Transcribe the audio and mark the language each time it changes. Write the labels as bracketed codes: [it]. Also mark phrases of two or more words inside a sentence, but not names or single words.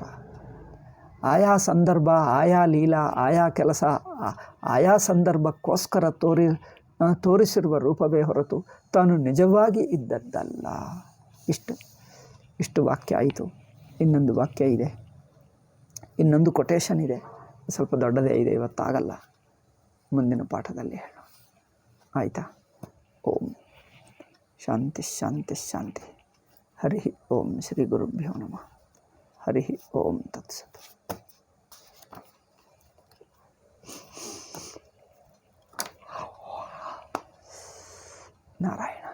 [kn] ಆಯಾ ಸಂದರ್ಭ, ಆಯಾ ಲೀಲಾ, ಆಯಾ ಕೆಲಸ, ಆಯಾ ಸಂದರ್ಭಕ್ಕೋಸ್ಕರ ತೋರಿಸಿರುವ ರೂಪವೇ ಹೊರತು ತಾನು ನಿಜವಾಗಿ ಇದ್ದದ್ದಲ್ಲ. ಇಷ್ಟು ವಾಕ್ಯ ಆಯಿತು. ಇನ್ನೊಂದು ವಾಕ್ಯ ಇದೆ, ಇನ್ನೊಂದು ಕೊಟೇಶನ್ ಇದೆ, ಸ್ವಲ್ಪ ದೊಡ್ಡದೇ ಇದೆ, ಇವತ್ತಾಗಲ್ಲ, ಮುಂದಿನ ಪಾಠದಲ್ಲಿ ಹೇಳೋಣ. ಆಯಿತಾ? [sa] ಓಂ ಶಾಂತಿ ಶಾಂತಿ ಶಾಂತಿ. ಹರಿ ಓಂ ಶ್ರೀ ಗುರುಭ್ಯೋ ನಮಃ. ಹರಿ ಓಂ ತತ್ಸತ್. ನಾರಾಯಣ.